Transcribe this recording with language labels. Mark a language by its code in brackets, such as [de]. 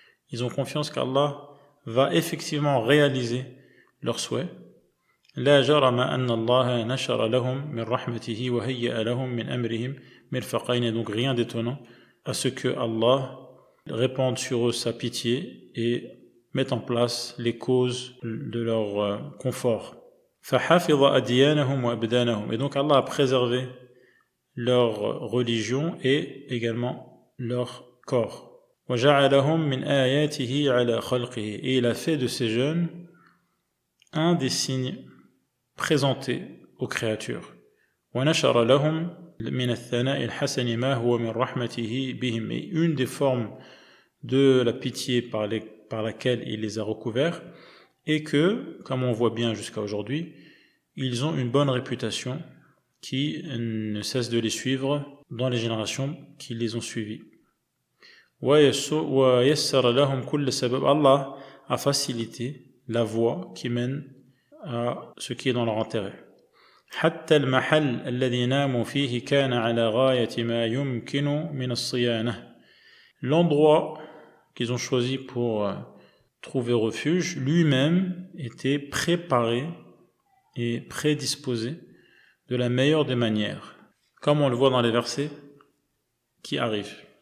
[fr] Ils ont confiance qu'Allah va effectivement réaliser leurs souhaits. [ar] لا جرم أن الله نشر لهم من رحمته وهيأ لهم من أمرهم مرفقين. [fr] Donc rien d'étonnant à ce que Allah répande sur eux sa pitié et mette en place les causes de leur confort. [ar] فحفظ أديانهم وأبدانهم. [fr] Et donc Allah a préservé leur religion et également leur corps. [ar] وجعلهم من آياته على خلقه. [fr] Et il a fait de ces jeunes un des signes présentés aux créatures. [ar] ونشر لهم من الثناء الحسن ما هو من رحمته بهم. [fr] Et une des formes de la pitié par laquelle il les a recouverts est que, comme on voit bien jusqu'à aujourd'hui, ils ont une bonne réputation qui ne cesse de les suivre dans les générations qui les ont suivis. [ar] ويسر لهم كل سبب. [fr] Allah a facilité la voie qui mène à ce qui est dans leur intérêt. [ar] حتى المحل الذي ناموا فيه كان على غاية ما يمكن من الصيانة. [fr] L'endroit qu'ils ont choisi pour trouver refuge, lui-même était préparé et prédisposé de la meilleure des manières, comme on le voit dans les versets qui arrivent.